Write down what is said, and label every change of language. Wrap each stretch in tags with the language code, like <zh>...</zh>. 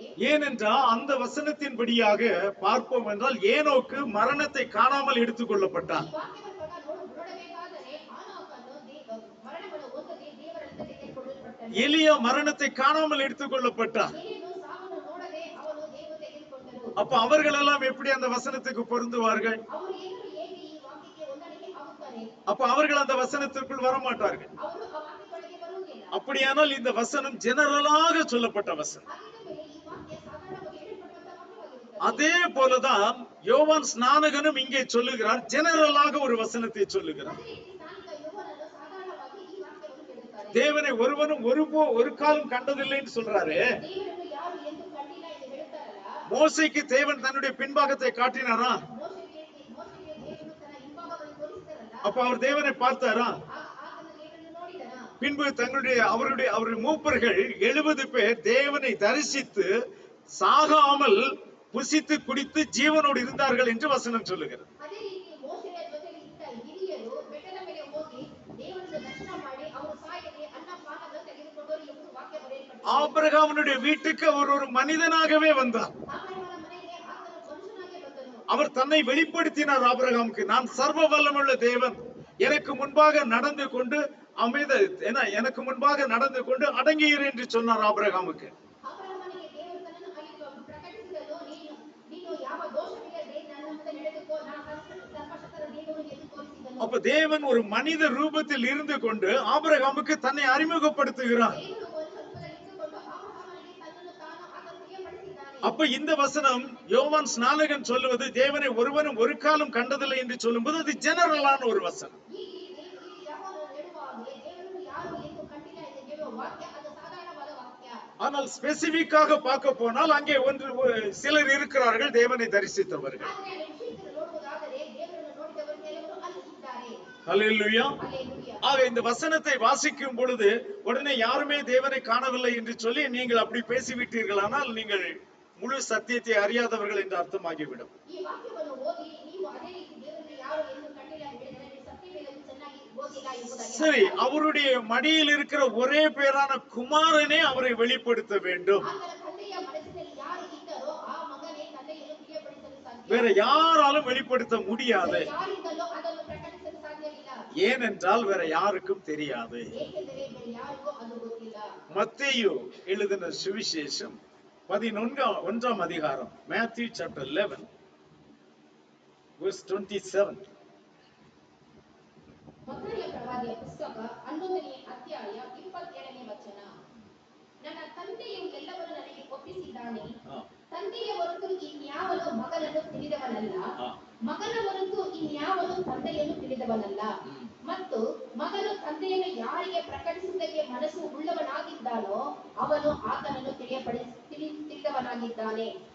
<ta>ஏனென்றால் அந்த வசனத்தின்படியாக பார்ப்போம் என்றால் ஏனோக்கு மரணத்தை காணாமல் எடுத்துக்கொள்ளப்பட்டான்.</ta> <kn>ಈ ವಾಕ್ಯದ ಪ್ರಕಾರ ನೋಡಬೇಕಾದರೆ ಆನೋಕನು ಮರಣವನ್ನು ಹೊಂದದೆ ದೇವರಿಂದ ತೆಗೆದುಕೊಳ್ಳಲ್ಪಟ್ಟನು.</kn> <ta>எலியா மரணத்தை காணாமல் எடுத்துக்கொள்ளப்பட்டான்.</ta> <kn>ಎಲೀಯನು ಸಾವನ್ನು ನೋಡದೆ ಅವನು ದೇವರು ತೆಗೆದುಕೊಂಡರು.</kn> <ta>அப்ப அவர்கள் எல்லாம் எப்படி அந்த வசனத்துக்கு பொருந்துவார்கள்?</ta> <kn>ಅವರು ಎಲ್ಲರೂ ಹೇಗೆ ಈ ವಾಕ್ಯಕ್ಕೆ ಹೊಂದಾಣಿಕೆ ಆಗುತ್ತಾರೆ?</kn> <ta>அப்ப அவர்கள் அந்த வசனத்திற்குள் வரமாட்டார்கள்.</ta> <kn>ಅವರು ಆ ವಾಕ್ಯದೊಳಗೆ ಬರುವುದಿಲ್ಲ.</kn> <ta>அப்படியானால் இந்த வசனம் ஜெனரலாக சொல்லப்பட்ட வசனம்.</ta> <kn>ಹಾಗಿದ್ದ ಮೇಲೆ ಈ ವಾಕ್ಯ ಸಾಧಾರಣವಾಗಿ ಹೇಳಲ್ಪಡುವಂತಹ ವಾಕ್ಯವಾಗಿರುತ್ತದೆ.</kn> <ta>அதே போலதான் யோவான் ஸ்நானகனும் இங்கே சொல்லுகிறார், ஜெனரலாக ஒரு வசனத்தை சொல்லுகிறார்.</ta> <kn>ಅದೇ ರೀತಿ ಸ್ನಾನಿಕ ಯೋಹಾನನು ಸಾಧಾರಣವಾಗಿ ಈ ವಾಕ್ಯವನ್ನು ಹೇಳುತ್ತಾರೆ.</kn> <ta>தேவனை ஒருவனும் ஒரு காலம் கண்டதில்லைன்னு சொல்றாரு.</ta> <kn>ದೇವರನ್ನು ಯಾರು ಎಂದು ಕಂಡಿಲ್ಲ ಎಂದು ಹೇಳುತ್ತಾರಲ್ಲ.</kn> <ta>மோசேக்கு தேவன் தன்னுடைய பின்பாகத்தை காட்டினாரா?</ta> <kn>ಮೋಶೆಗೆ ದೇವರು ತನ್ನ ಹಿಂಭಾಗವನ್ನು ತೋರಿಸಿದರಲ್ಲ.</kn> <ta>அப்ப அவர் தேவனை பார்த்தாரா?</ta> <kn>ಆತನ ದೇವರನ್ನು ನೋಡಿದನ.</kn> <ta>பின்பு அவருடைய மூப்பர்கள் 70 பேர் தேவனை தரிசித்து சாகாமல் புசித்து குடித்து ஜீவனோடு இருந்தார்கள் என்று வசனம் சொல்லுகிறது.</ta> <kn>ಅದೇ ರೀತಿ ಮೋಶೆಯ ಜೊತೆಗೆ ಇದ್ದ ಹಿರಿಯರು ಬೆಟ್ಟದ ಮೇಲೆ ಹೋಗಿ ದೇವರನ್ನು ದರ್ಶನ ಮಾಡಿ ಅವರು ಸಾಯದೆ ಅನ್ನ ಪಾನಗಳನ್ನು ತೆಗೆದುಕೊಂಡರು ಎಂದು ವಾಕ್ಯ ಬರೆಯಲ್ಪಟ್ಟಿದೆ.</kn> <ta>ஆபிரகாமுடைய வீட்டுக்கு அவர் ஒரு மனிதனாகவே வந்தார்.</ta> <kn>ಆಬ್ರಹಾಮನ ಮನೆಗೆ ಆತನು ಮನುಷ್ಯನಾಗಿ ಬಂದನು.</kn> <ta>அவர் தன்னை வெளிப்படுத்தினார் ஆபிரகாமுக்கு, நான் சர்வ வல்லமுள்ள தேவன், எனக்கு முன்பாக நடந்து கொண்டு எனக்கு முன்பாக நடந்து கொண்டு அடங்கியிரு என்று சொன்னார் ஆபிரகாமுக்கு.</ta> <kn>ಆಬ್ರಹಾಮನಿಗೆ ದೇವರು ತನ್ನನ್ನು ಅಲ್ಲಿ ಪ್ರಕಟಿಸಿದನು. ನೀನು ಯಾವ ದೋಷವಿಲ್ಲದೆ ನನ್ನ ಮುಂದೆ ನಡೆದುಕೋ, ನಾನು ಸರ್ವಶಕ್ತರ ದೇವರು ಎಂದು ತೋರಿಸಿದನು.</kn> <ta>அப்ப தேவன் ஒரு மனித ரூபத்தில் இருந்து கொண்டு ஆபிரகாமுக்கு தன்னை அறிமுகப்படுத்துகிறார்.</ta> <kn>ದೇವರು ಒಂದು ಸ್ವರೂಪದಲ್ಲಿ ಇದ್ದುಕೊಂಡು ಆಬ್ರಹಾಮನಿಗೆ ತನ್ನನ್ನು ತಾನು ಆತನು ತಿಳಿಯಪಡಿಸಿದ್ದಾನೆ.</kn> <ta>அப்ப இந்த வசனம் யோவான் ஸ்நானகன் சொல்லுவது தேவனை ஒருவனும் ஒரு காலம் கண்டதில்லை என்று சொல்லும்போது அது ஜெனரலான ஒரு வசனம்.</ta> <kn>ಈ ಯಾವಾಗಲೂ ಹೇಳುವಾಗ ದೇವರನ್ನು ಯಾರು ಎಂದು ಕಂಡಿಲ್ಲ ಎಂದು ಹೇಳುವ ವಾಕ್ಯ ಅದು ಸಾಧಾರಣವಾದ ವಾಕ್ಯ.</kn> <ta>ஆனால் ஸ்பெசிபிக்காக பார்க்க போனால் அங்கே சிலர் இருக்கிறார்கள் தேவனை தரிசித்தவர்கள்.</ta> <kn>ಆದರೆ ವಿಶೇಷ ನೋಡುವುದಾದರೆ ದೇವರನ್ನು ನೋಡಿದವರು ಕೆಲವರು ಅಲ್ಲಿ ಇದ್ದಾರೆ.</kn> <ta>ஹல்லேலூயா.</ta> <kn>ಹಲ್ಲೆಲೂಯಾ.</kn> <ta>ஆக இந்த வசனத்தை வாசிக்கும் பொழுது உடனே யாருமே தேவனை காணவில்லை என்று சொல்லி நீங்கள் அப்படி பேசிவிட்டீர்களானால் நீங்கள் முழு சத்தியத்தை அறியாதவர்கள் என்று அர்த்தமாகிவிடும்.</ta> <kn>ಈ ವಾಕ್ಯವನ್ನು ಓದಿ ನೀವು ಅದೇ ರೀತಿ ದೇವರನ್ನು ಯಾರು ಎಂದು ಕಂಡಿಲ್ಲ ಹೇಳಿದರೆ ನೀವು ಸತ್ಯವೇದವನ್ನು ಚೆನ್ನಾಗಿ ಓದಿಲ್ಲ ಎಂಬುದಾಗಿ.</kn> <ta>சரி, அவருடைய மடியில் இருக்கிற ஒரே பேரான குமாரனே அவரை வெளிப்படுத்த வேண்டும்.</ta> <kn>ಆತನ ತಂದೆಯ ಮನಸ್ಸಿನಲ್ಲಿ ಯಾರು ಇದ್ದಾರೋ ಆ ಮಗನೇ ತಂದೆಯನ್ನು ತಿಳಿಯಪಡಿಸಲು ಸಾಧ್ಯ.</kn> <ta>வேற யாராலும் வெளிப்படுத்த முடியாது.</ta> <kn>ಯಾರಿಂದಲೂ ಅದನ್ನು ಪ್ರಕಟಿಸಲು ಸಾಧ್ಯವಿಲ್ಲ.</kn> <ta>ஏனென்றால் வேற யாருக்கும் தெரியாது.</ta> <kn>ಏಕೆಂದರೆ ಬೇರೆ ಯಾರಿಗೂ ಅದು ಗೊತ್ತಿಲ್ಲ.</kn> <ta>மத்தேயு எழுதின சுவிசேஷம் 11ஆம் அதிகாரம்,</ta> <en>Matthew chapter 11 verse 27.</en> <kn>ಮತ್ತಾಯ ಪ್ರವಾದಿಯ ಪುಸ್ತಕ 11ನೇ ಅಧ್ಯಾಯ 27ನೇ ವಚನ. ನನ್ನ ತಂದೆಯು ಎಲ್ಲವನ್ನೂ ನನಗೆ ಒಪ್ಪಿಸಿದ್ದಾನೆ. ತಂದೆಯ ಹೊರತು ಇನ್ಯಾವನು ಮಗನನ್ನು ತಿಳಿದವನಲ್ಲ, ಮಗನ ಹೊರತು ಇನ್ಯಾವನು ತಂದೆಯನ್ನು ತಿಳಿದವನಲ್ಲ, ಮತ್ತು ಮಗನು ತಂದೆಯನ್ನು ಯಾರಿಗೆ ಪ್ರಕಟಿಸುವುದಕ್ಕೆ ಮನಸ್ಸು ಉಳ್ಳವನಾಗಿದ್ದಾನೋ ಅವನು ಆತನನ್ನು ತಿಳಿದವನಾಗಿದ್ದಾನೆ.</kn>